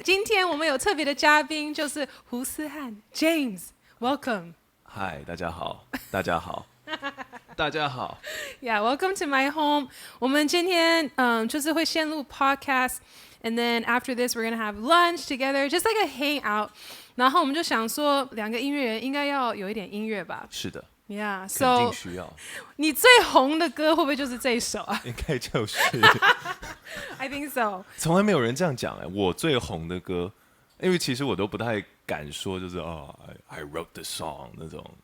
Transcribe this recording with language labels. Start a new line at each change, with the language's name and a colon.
Chinese: 今天我们有特别的嘉宾，就是胡思翰 James。
English: Welcome。
Chinese: 嗨，大家好，大家好，大家好。
English: Yeah, welcome to my home.
Chinese: 我们今天就是会先录
English: podcast，and then after this we're gonna have lunch together, just like a hangout.
Chinese: 然后我们就想说，两个音乐人应该要有一点音乐吧？是的
English: Yeah,
Chinese: 肯
English: so
Chinese: 定需要。你最红的歌会不会就是这一首啊应该就是。
English: ？I think so.
Chinese: 从来没有人这样讲哎，我最红的歌，因为其实我都不太敢说，就是
English: I wrote the song
Chinese: 那种。